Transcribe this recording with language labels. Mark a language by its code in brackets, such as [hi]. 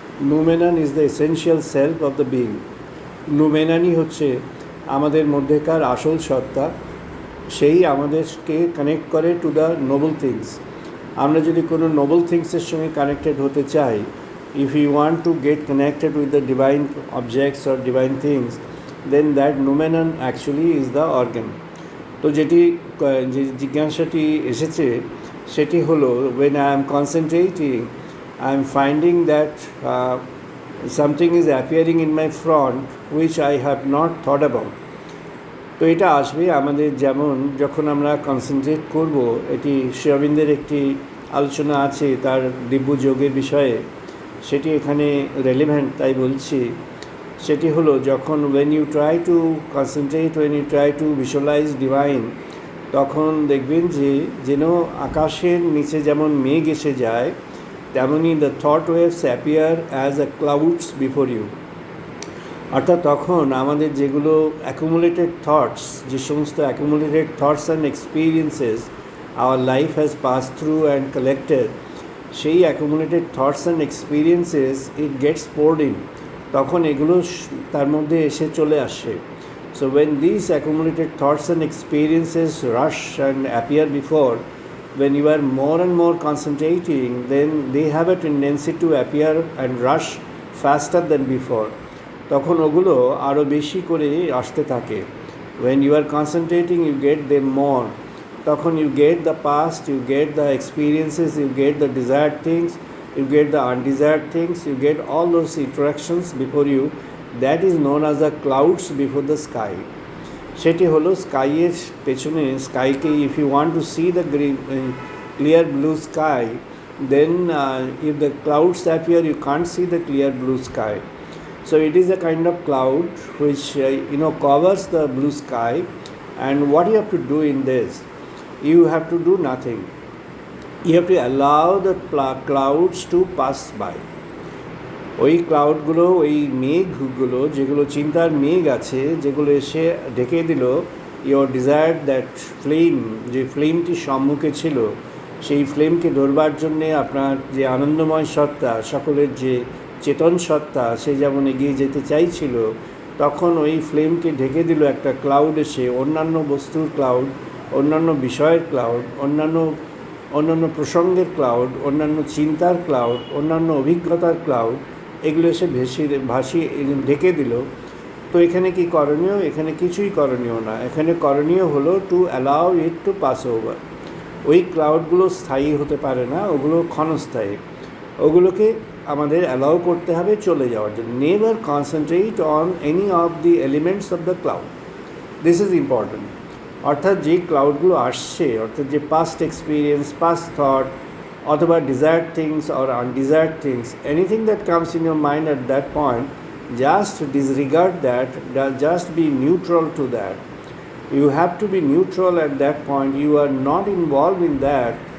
[en] Noumenon is the essential self of the being. [bn] নুমেননই হচ্ছে আমাদের মধ্যেকার আসল সত্তা, সেই আমাদেরকে [en] connect [bn] করে [en] To the noble things. [bn] আমরা যদি কোনো নোবেল থিংসের সঙ্গে কানেক্টেড হতে চাই, [en] If you want to get connected with the divine objects or divine things, then that noumenon actually is the organ. [bn] তো যে জিজ্ঞাসাটি এসেছে সেটি হলো, [en] when I am concentrating, I am finding that something is appearing in my front which I have not thought about. [bn] তো এটা আসবে আমাদের, যেমন যখন আমরা কনসেন্ট্রেট করব, এটি শ্রী অরবিন্দের একটি আলোচনা আছে তার দিব্য যোগের বিষয়ে, সেটি এখানে রেলেভেন্ট তাই বলছি। সেটি হলো, যখন [en] when you try to concentrate, when you try to visualize divine, [bn] তখন দেখবেন যে যেন আকাশের নিচে যেমন মেঘ এসে যায়, তেমনই [en] The thought waves appear as a clouds before you. [bn] অর্থাৎ তখন আমাদের যেগুলো [en] accumulated thoughts, [bn] যে সমস্ত [en] accumulated thoughts and experiences our life has pass through and collected, [bn] সেই [en] accumulated thoughts and experiences it gets poured in, [bn] তখন এগুলো তার মধ্যে এসে চলে আসে। [en] So when these accumulated thoughts and experiences rush and appear before, when you are more and more concentrating, then they have a tendency to appear and rush faster than before. [bn] তখন ওগুলো আরও বেশি করে আসতে থাকে। [en] When you are concentrating, you get them more. [bn] তখন [en] you get the past, you get the experiences, you get the desired things, you get the undesired things, you get all those interactions before you. That is known as the clouds before the sky. [bn] সেটি হলো স্কাইয়ের পেছনে, স্কাইকে, [en] if you want to see the clear blue sky, then if the clouds appear, you can't see the clear blue sky. So it is a kind of cloud which covers the blue sky. And what you have to do in this, you have to do nothing. You have to allow the clouds to pass by. [bn] ওই ক্লাউডগুলো, ওই মেঘগুলো, যেগুলো চিন্তার মেঘ আছে, যেগুলো এসে ঢেকে দিল [en] your desire that flame, [bn] যে ফ্লেমটি সম্মুখে ছিল, সেই ফ্লেমকে ধরবার জন্যে আপনার যে আনন্দময় সত্তা, সকলের যে চেতন সত্তা, সে যেমন এগিয়ে যেতে চাইছিল, তখন ওই ফ্লেমকে ঢেকে দিল একটা ক্লাউড এসে, অন্যান্য বস্তুর ক্লাউড, অন্যান্য বিষয়ের ক্লাউড, অন্যান্য প্রসঙ্গের ক্লাউড, অন্যান্য চিন্তার ক্লাউড, অন্যান্য অভিজ্ঞতার ক্লাউড, এগুলো এসে ভাসিয়ে ঢেকে দিল। তো এখানে কি করণীয়? এখানে কিছুই করণীয় না। এখানে করণীয় হলো [en] To allow it to pass over. [bn] ওই ক্লাউডগুলো স্থায়ী হতে পারে না, ওগুলো ক্ষণস্থায়ী। ওগুলোকে আমাদের অ্যালাউ করতে হবে চলে যাওয়ার জন্য। [en] Never concentrate on any of the elements of the cloud, this is important. [bn] অর্থাৎ যে ক্লাউডগুলো আসছে, অর্থাৎ যে পাস্ট এক্সপিরিয়েন্স, পাস্ট থট, অথবা [en] desired things or undesired things, anything that comes in your mind at that point, just disregard that, just be neutral to that. You have to be neutral at that point. You are not involved in that.